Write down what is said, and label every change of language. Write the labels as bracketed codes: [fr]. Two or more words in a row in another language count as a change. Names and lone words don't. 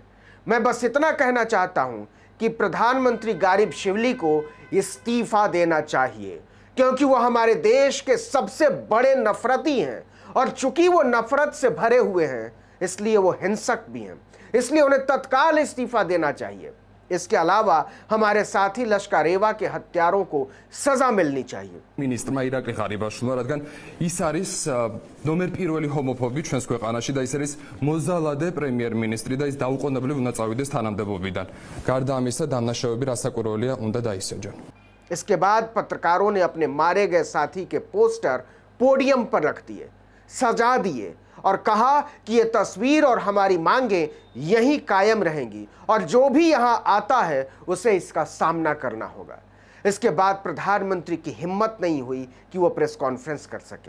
[hi] मैं बस इतना कहना चाहता हूं कि प्रधानमंत्री गारिबशावली को इस्तीफा देना चाहिए, क्योंकि वो हमारे देश के सबसे बड़े नफरती हैं और चूंकि वो नफरत से भरे हुए हैं इसलिए वो हिंसक भी हैं, इसलिए उन्हें तत्काल इस्तीफा देना चाहिए। इसके अलावा हमारे साथी लश्कारेवा के हत्यारों को सजा मिलनी चाहिए। [ka] ministrმა ირაკლი ღარიბაშვილმა, რადგან ის არის ნომერ პირველი ჰომოფობი ჩვენს ქვეყანაში და ის არის მოზალადე პრემიერ-მინისტრი და ის დაუყოვნებლივ უნდა წავიდეს თანამდებობიდან. გარდა ამისა, დამნაშავეები რასაკვირველია უნდა დაისაჯონ. [hi] इसके बाद पत्रकारों ने अपने मारे गए साथी के पोस्टर पोडियम पर रख दिए, सजा दिए और कहा कि ये तस्वीर और हमारी मांगें यहीं कायम रहेंगी और जो भी यहां आता है उसे इसका सामना करना होगा। इसके बाद प्रधानमंत्री की हिम्मत नहीं हुई कि वो [en] press conference [hi] कर सकें।